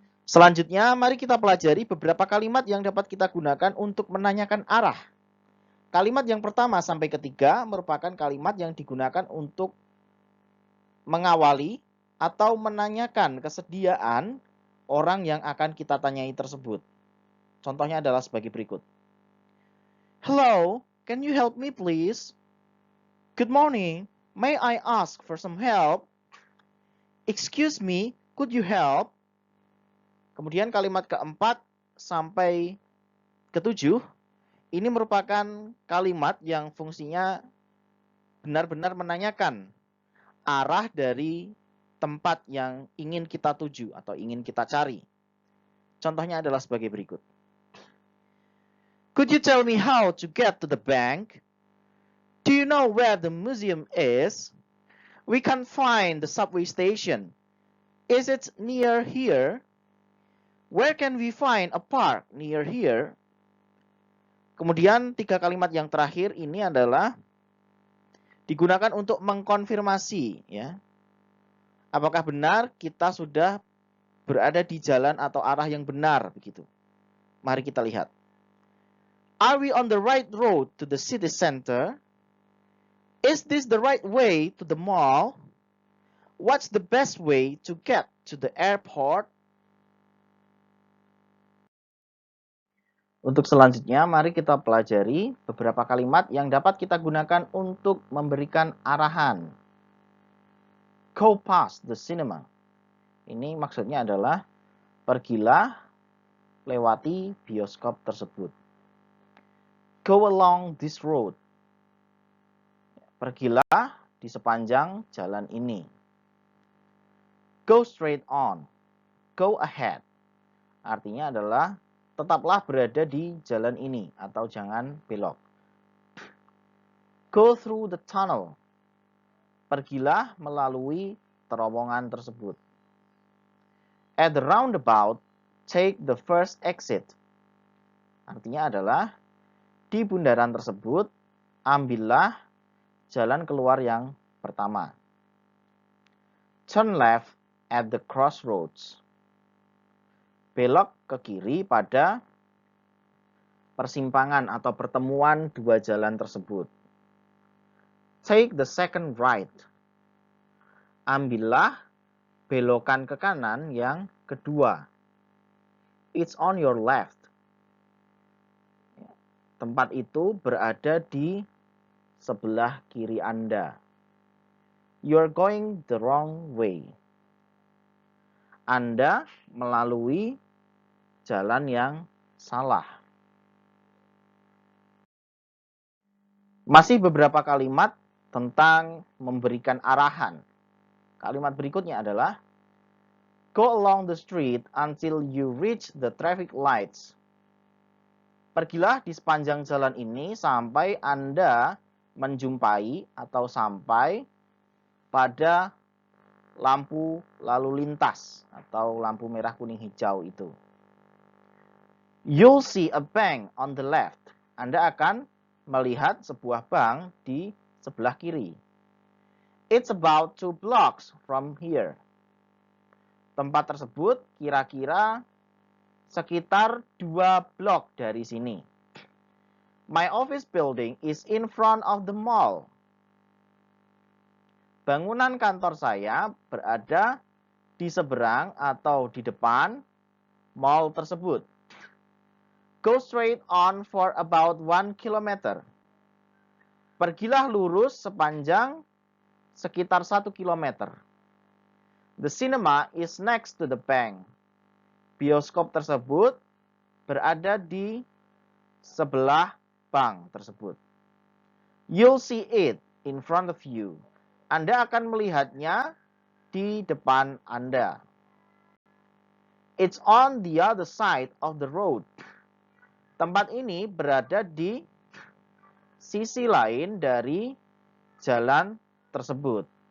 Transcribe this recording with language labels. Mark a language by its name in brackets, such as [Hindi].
[Indonesian] Selanjutnya, mari kita pelajari beberapa kalimat yang dapat kita gunakan untuk menanyakan arah. Kalimat yang pertama sampai ketiga merupakan kalimat yang digunakan untuk mengawali atau menanyakan kesediaan orang yang akan kita tanyai tersebut. Contohnya adalah sebagai berikut. [English] Hello, can you help me please? Good morning, may I ask for some help? Excuse me, could you help? [Indonesian] Kemudian kalimat keempat sampai ketujuh, ini merupakan kalimat yang fungsinya benar-benar menanyakan arah dari tempat yang ingin kita tuju atau ingin kita cari. Contohnya adalah sebagai berikut. [English] Could you tell me how to get to the bank? Do you know where the museum is? We can't find the subway station. Is it near here? Where can we find a park near here? [Indonesian] Kemudian tiga kalimat yang terakhir ini adalah digunakan untuk mengkonfirmasi, ya. Apakah benar kita sudah berada di jalan atau arah yang benar begitu? Mari kita lihat. [English] Are we on the right road to the city center? Is this the right way to the mall? What's the best way to get to the airport? [Indonesian] Untuk selanjutnya, mari kita pelajari beberapa kalimat yang dapat kita gunakan untuk memberikan arahan. [English] Go past the cinema. [Indonesian] Ini maksudnya adalah pergilah lewati bioskop tersebut. [English] Go along this road. [Indonesian] Pergilah di sepanjang jalan ini. [English] Go straight on. Go ahead. [Indonesian] Artinya adalah tetaplah berada di jalan ini atau jangan belok. [English] Go through the tunnel. [Indonesian] Pergilah melalui terowongan tersebut. [English] At the roundabout, take the first exit. [Indonesian] Artinya adalah di bundaran tersebut, ambillah jalan keluar yang pertama. [English] Turn left at the crossroads. [Indonesian] Belok ke kiri pada persimpangan atau pertemuan dua jalan tersebut. [English] Take the second right. [Indonesian] Ambillah belokan ke kanan yang kedua. [English] It's on your left. [Indonesian] Tempat itu berada di sebelah kiri Anda. [English] You're going the wrong way. [Indonesian] Anda melalui jalan yang salah. Masih beberapa kalimat tentang memberikan arahan. Kalimat berikutnya adalah [English] go along the street until you reach the traffic lights. [Indonesian] Pergilah di sepanjang jalan ini sampai Anda menjumpai atau sampai pada lampu lalu lintas atau lampu merah kuning hijau itu. [English] You'll see a bank on the left. [Indonesian] Anda akan melihat sebuah bank di sebelah kiri. [English] It's about 2 blocks from here. [Indonesian] Tempat tersebut kira-kira sekitar 2 blok dari sini. [English] My office building is in front of the mall. [Indonesian] Bangunan kantor saya berada di seberang atau di depan mall tersebut. [English] Go straight on for about 1 kilometer. [Indonesian] Pergilah lurus sepanjang sekitar 1 kilometer. [English] The cinema is next to the bank. [Indonesian] Bioskop tersebut berada di sebelah bank tersebut. [English] You'll see it in front of you. [Indonesian] Anda akan melihatnya di depan Anda. [English] It's on the other side of the road. [Indonesian] Tempat ini berada di sisi lain dari jalan tersebut.